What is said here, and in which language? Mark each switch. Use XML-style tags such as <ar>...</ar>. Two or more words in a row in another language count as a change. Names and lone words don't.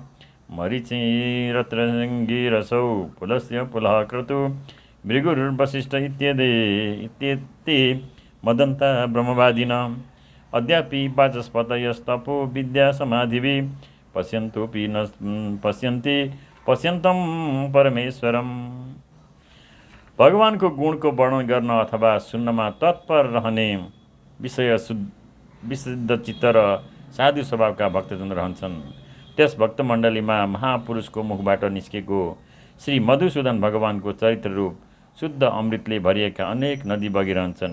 <sa>मरीचिरत्रङ्गिरसौ पुलस्य पुलः क्रतु भृगुर्वसिष्ठ इत्येते मदन्ता ब्रह्मवादिन अद्यापि वाचस्पतयस्तपो विद्या समाधिभिः पश्यन्तोऽपि न पश्यन्ति पश्यन्तं परमेश्वरम्।</sa> <ne>भगवानको गुणको वर्णन गर्न अथवा सुन्नमा तत्पर रहने विशुद्ध चित्त र साधु स्वभावका भक्तजन रहन्छन्। त्यस भक्तमण्डलीमा महापुरुषको मुखबाट निस्केको श्री मधुसूदन भगवानको चरित्र रूप शुद्ध अमृतले भरिएका अनेक नदी बगिरहन्छन्।</ne>